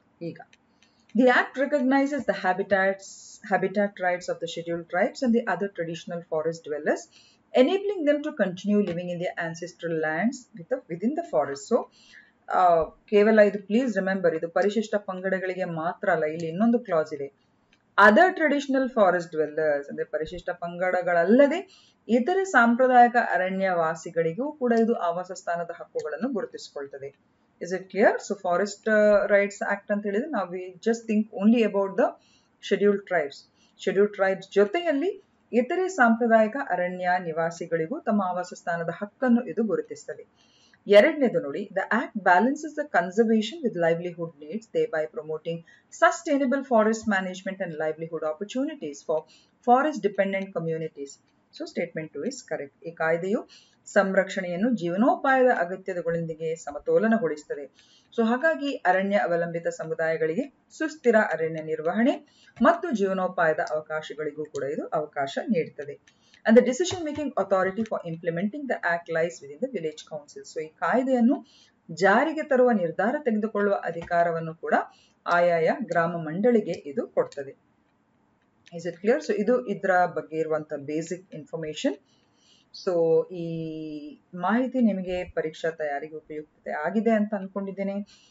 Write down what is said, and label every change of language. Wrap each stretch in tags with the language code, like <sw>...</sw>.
<en>ಈಗ the act recognizes the habitat rights of the scheduled tribes and the other traditional forest dwellers, enabling them to continue living in their ancestral lands within the forest.</en> <kn>So ಕೇವಲ ಇದು</kn> <en>please remember,</en> <kn>ಇದು ಪರಿಶಿಷ್ಟ ಪಂಗಡಗಳಿಗೆ ಮಾತ್ರ ಅಲ್ಲ, ಇಲ್ಲಿ ಇನ್ನೊಂದು class ಇದೆ. Other traditional forest dwellers ಅಂದ್ರೆ ಪರಿಶಿಷ್ಟ ಪಂಗಡಗಳಲ್ಲದೆ ಇತರೆ ಸಾಂಪ್ರದಾಯಿಕ ಅರಣ್ಯವಾಸಿಗಳಿಗೂ ಕೂಡ ಇದು ಆವಾಸ ಸ್ಥಾನದ ಹಕ್ಕುಗಳನ್ನು ಗುರುತಿಸಿಕೊಳ್ತದೆ.</kn> <en>Is it clear? So Forest Rights Act</en> <kn>ಅಂತ ಹೇಳಿದ್ರೆ ನಾವು</kn> <en>we just think only about the scheduled tribes.</en> <kn>Scheduled tribes ಜೊತೆಯಲ್ಲಿ ಇತರೆ ಸಾಂಪ್ರದಾಯಿಕ ಅರಣ್ಯ ನಿವಾಸಿಗಳಿಗೂ ತಮ್ಮ ಆವಾಸ ಸ್ಥಾನದ ಹಕ್ಕನ್ನು ಇದು ಗುರುತಿಸ್ತದೆ. ಎರಡನೇದು ನೋಡಿ,</kn> <en>the act balances the conservation with livelihood needs, thereby promoting sustainable forest management and livelihood opportunities for forest dependent communities. So statement 2 is correct.</en> <kn>ಈ ಕಾಯ್ದೆಯು ಸಂರಕ್ಷಣೆಯನ್ನು ಜೀವನೋಪಾಯದ ಅಗತ್ಯತೆಗಳೊಂದಿಗೆ ಸಮತೋಲನಗೊಳಿಸುತ್ತದೆ. ಸೊ ಹಾಗಾಗಿ ಅರಣ್ಯ ಅವಲಂಬಿತ ಸಮುದಾಯಗಳಿಗೆ ಸುಸ್ಥಿರ ಅರಣ್ಯ ನಿರ್ವಹಣೆ ಮತ್ತು ಜೀವನೋಪಾಯದ ಅವಕಾಶಗಳಿಗೂ ಕೂಡ ಇದು ಅವಕಾಶ ನೀಡುತ್ತದೆ.</kn> <en>And the decision making authority for implementing the act lies within the village council.</en> <kn>So ಈ ಕಾಯ್ದೆಯನ್ನು ಜಾರಿಗೆ ತರುವ ನಿರ್ಧಾರ ತೆಗೆದುಕೊಳ್ಳುವ ಅಧಿಕಾರವನ್ನು ಕೂಡ ಆಯಾಯ ಗ್ರಾಮ ಮಂಡಳಿಗೆ ಇದು ಕೊಡ್ತದೆ.</kn> <en>Is it clear?</en> <kn>ಸೊ ಇದು ಇದರ ಬಗ್ಗೆ ಇರುವಂತ ಬೇಸಿಕ್ ಇನ್ಫಾರ್ಮೇಶನ್. ಸೊ ಈ ಮಾಹಿತಿ ನಿಮಗೆ ಪರೀಕ್ಷಾ ತಯಾರಿಗೆ ಉಪಯುಕ್ತತೆ ಆಗಿದೆ ಅಂತ ಅನ್ಕೊಂಡಿದ್ದೇನೆ.</kn>